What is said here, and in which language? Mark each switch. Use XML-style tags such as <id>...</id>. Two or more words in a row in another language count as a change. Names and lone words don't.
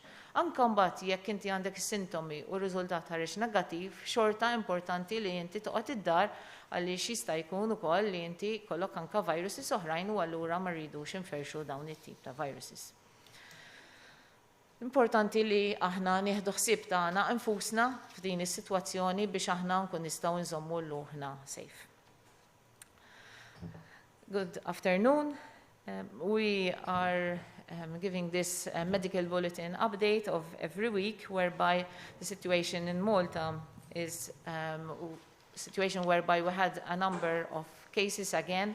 <mt>Anke mbagħad jekk inti għandek is-sintomi u r-riżultat ħareġ negattiv, xorta importanti li inti toqgħod id-dar għaliex jista' jkun ukoll li inti kollok anke viruses oħrajn u allura ma rridux inferxu dawn it-tip ta' viruses. Importanti li aħna nieħdu ħsieb tagħna infusna f'din is-sitwazzjoni biex aħna nkun nistgħu nżommu l-luħna safe.</mt> <en>Good afternoon. We are giving this medical bulletin update of every week, whereby the situation in Malta is a situation whereby we had a number of cases again.</en>